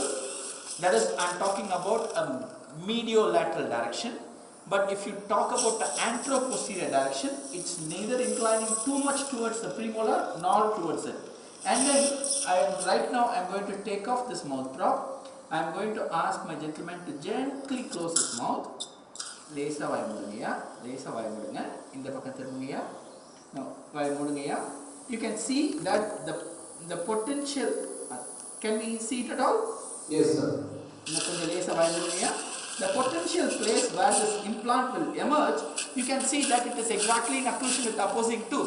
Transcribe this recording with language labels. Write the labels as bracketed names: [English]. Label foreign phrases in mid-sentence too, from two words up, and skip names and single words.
[English] That is, I am talking about a mediolateral direction. But if you talk about the anteroposterior direction, it's neither inclining too much towards the premolar nor towards it. And then right now I am going to take off this mouth prop. I am going to ask my gentleman to gently close his mouth. [Tamil] லேசா வாய் மூடுங்க, லேசா வாய் மூடுங்க. இந்த பக்கம் திருங்க. Now வாய் மூடுங்க. [English] You can see that the potential. Can we see it at all? Yes, sir. The potential place where this implant will emerge, you can see that it is exactly in occlusion with the opposing tooth.